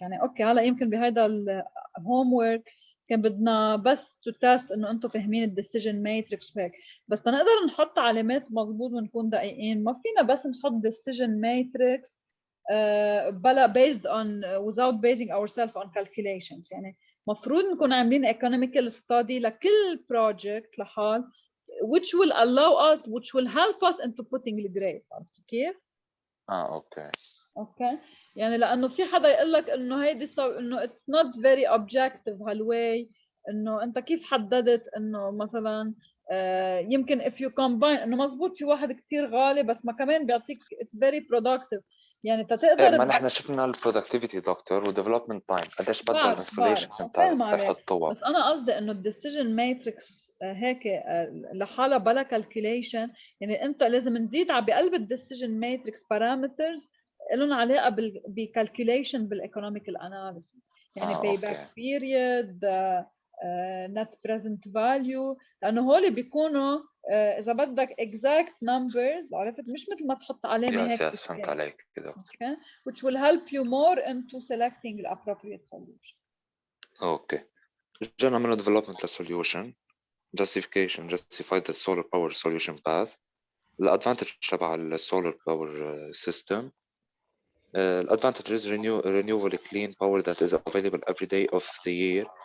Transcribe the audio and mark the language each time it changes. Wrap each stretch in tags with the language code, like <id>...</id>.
<ar>يعني اوكي هلا يمكن بهذا الهوم ورك كان بدنا بس تو تيست انه انتم فاهمين الديسيجن ماتريكس وهيك، بس نقدر نحط علامات مضبوط ونكون دقيقين. ما فينا بس نحط ديسيجن ماتريكس بلا</ar> <en>based on without basing ourselves on calculations.</en> <ar>يعني مفروض نكون عاملين</ar> <en>economical study</en> <ar>لكل</ar> <en>project</en> <ar>لحال</ar> <en>which will allow us which will help us into putting the grades.</en> <ar>عرفت كيف؟ اوكي يعني لانه في حدا يقول لك انه هيدي انه</ar> <en>it's not very objective</en> <ar>هالواي، انه انت كيف حددت انه مثلا يمكن</ar> <en>if you combine</en> <ar>انه مزبوط في واحد كثير غالي بس ما كمان بيعطيك</ar> <en>it's very productive.</en> <ar>يعني تقدر ما نحن شفنا البرودكتيفيتي دكتور وديفلوبمنت تايم قديش بدها الانستليشن تحطوها. بس انا قصدي انه الديسيجن ماتريكس هيك لحالها بلا كالكوليشن. يعني انت لازم نزيد على بقلب الديسيجن ماتريكس بارامترز لهم علاقه بالكالكوليشن بالايكونوميكال اناليسيس. يعني باي باك بيريد، نت بريزنت فاليو، لانه هول بيكونوا اذا بدك</ar> <en>exact numbers.</en> <ar>عرفت؟ مش مثل ما تحط علامه هيك. فهمت عليك كده.</ar> <en>Okay, which will help you more into selecting the appropriate solution. Okay.</en> <ar>رجعنا عملنا</ar> <en>development solution, justification, justify the solar power solution path. The advantage</en> <ar>تبع ال</ar> <en>solar power system. Advantage is renewable clean power that is available every day of the year.</en>